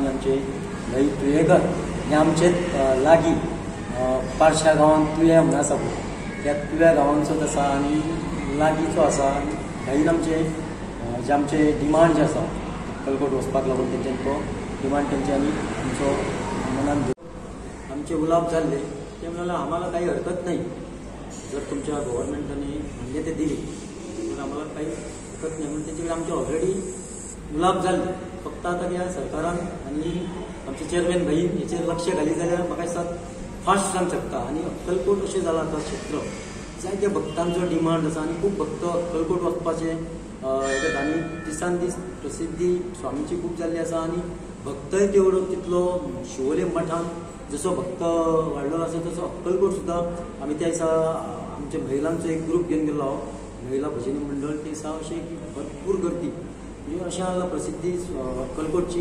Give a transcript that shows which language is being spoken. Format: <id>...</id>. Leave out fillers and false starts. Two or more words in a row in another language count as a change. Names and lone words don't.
<kok>आमचे भाई तुयेकर हे आमचे लागीं पारशा गांवांत तुये म्हणून आसा पळय त्या तुया गांवांचोच आसा आनी लागींचो आसा आनी भाईन आमचे जे आमचे डिमांड जे आसा अक्कलकोट वचपाक लागून तेंच्यांनी तो डिमांड तेंच्यांनी आमचो मनान आमचे उलाप जाल्ले ते</kok> <mr>म्हणाले आम्हाला काही हरकत नाही जर तुमच्या गव्हर्नमेंटाने म्हणजे ते दिली पण आम्हाला काही हरकत नाही</mr> <kok>म्हणून तेंचे आमचे ऑलरेडी उलाप जाल्ले. फक्त आता ह्या सरकारान आनी आमचे चेअरमॅन भाई हेचेर लक्ष घाली जाल्यार म्हाका दिसता फास्ट जावंक शकता आनी अक्कलकोट अशें जाला आतां क्षेत्र जायत्या भक्तांचो डिमांड आसा आनी खूब भक्त अक्कलकोट वचपाचे आनी दिसान दीस प्रसिद्धी स्वामीची खूब जाल्ली आसा आनी भक्तय तेवढो तितलो शिवोले मठान जसो भक्त वाडलेलो आसा तसो अक्कलकोट सुद्दां आमी त्या दिसा आमच्या महिलांचो एक ग्रूप घेवन गेल्लो महिला भजनी मंडळ ते दिसा अशी भरपूर गर्दी म्हणजे अशें आसा प्रसिद्धी अक्कलकोटची.</kok>